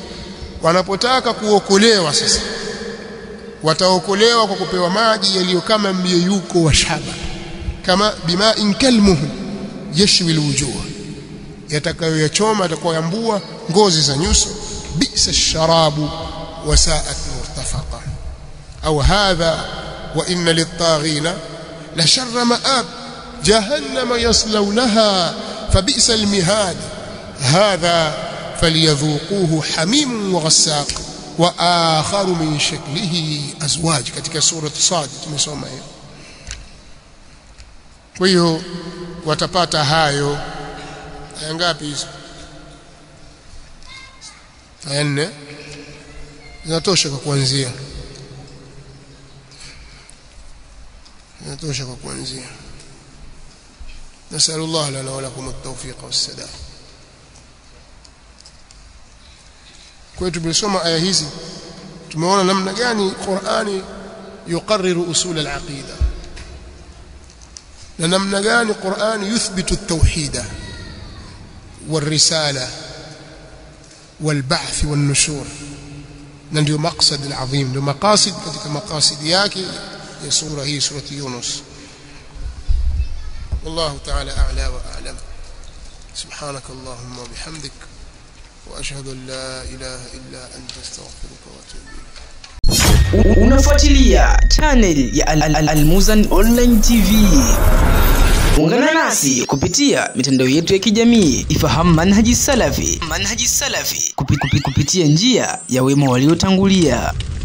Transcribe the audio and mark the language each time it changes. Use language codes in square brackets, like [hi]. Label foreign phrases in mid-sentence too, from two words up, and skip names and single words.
[sw] Wanapotaka kuokolewa sasa, wataokolewa kwa kupewa maji yaliyo kama myeyuko wa shaba, kama [ar] بماء كالمهل يشوي الوجوه, [sw] yatakayoyachoma, yatakoyambua ngozi za nyuso. [ar] بئس الشراب وساءت مرتفقا أو هذا وإن للطاغين لشر مآب جهنم يصلونها فبئس المهاد هذا فليذوقوه حميم وغساق وآخر من شكله أزواج [sw] katika sura Sad tumesoma hiyo. Kwa hiyo watapata hayo. Aya ngapi hizo? Aya 4 zinatosha kwa kuanzia. Zinatosha kwa kuanzia. [ar] نسأل الله لنا ولكم التوفيق والسداد. [sw] Kwa hiyo tumesoma aya hizi, tumeona namna gani Qur'ani [ar] يقرر أصول العقيدة, [sw] na namna gani Qur'ani [ar] يثبت التوحيد والرسالة والبعث والنشور. [sw] Na ndio [ar] المقصد العظيم, [sw] ndio maqasid katika maqasid yake ya sura hii, surati Yunus. [ar] والله تعالى أعلى وأعلم. سبحانك اللهم وبحمدك واشهد ان لا اله الا انت استغفرك واتوب اليك. [sw] Unafuatilia channel ya Al-Muzan Online TV. Ungana nasi kupitia mitandao yetu ya kijamii. Ifahamu manhaji salafi kupitia njia ya wema waliotangulia.